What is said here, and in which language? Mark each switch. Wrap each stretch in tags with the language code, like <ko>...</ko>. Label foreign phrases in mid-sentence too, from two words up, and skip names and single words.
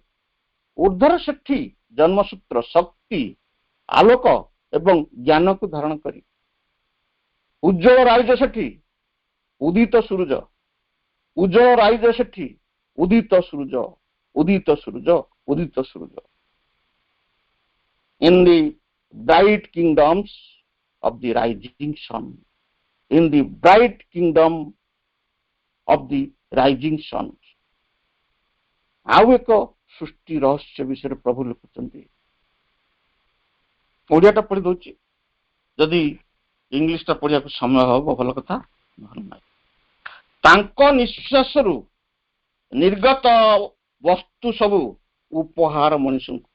<or>ଉର୍ଦ୍ଧ୍ୱର ସେଠି ଜନ୍ମସୂତ୍ର ଶକ୍ତି, ଆଲୋକ ଏବଂ ଜ୍ଞାନକୁ ଧାରଣ କରି। ଉଜ୍ଜ୍ୱଳ ରାଇଜ ସେଠି ଉଦିତ ସୂରୁଜ, ଉଜ୍ଜ୍ୱଳ ରାଇଜ ସେଠି ଉଦିତ ସୂରୁଜ, ଉଦିତ ସୂରୁଜ, ଉଦିତ ସୂରୁଜ।</or> <en>In the bright kingdoms of the rising sun, in the bright kingdom of the rising sun।</en> <or>ଆଉ ଏକ ସୃଷ୍ଟି ରହସ୍ୟ ବିଷୟରେ ପ୍ରଭୁ ଲେଖୁଛନ୍ତି। ଓଡ଼ିଆଟା ପଢି ଦଉଛି, ଯଦି ଇଂଲିଶଟା ପଢିବାକୁ ସମୟ ହବ ଭଲ କଥା, ନହେଲେ ନାହିଁ। ତାଙ୍କ ନିଶ୍ୱାସରୁ ନିର୍ଗତ ବସ୍ତୁ ସବୁ ଉପହାର ମଣିଷଙ୍କୁ।</or>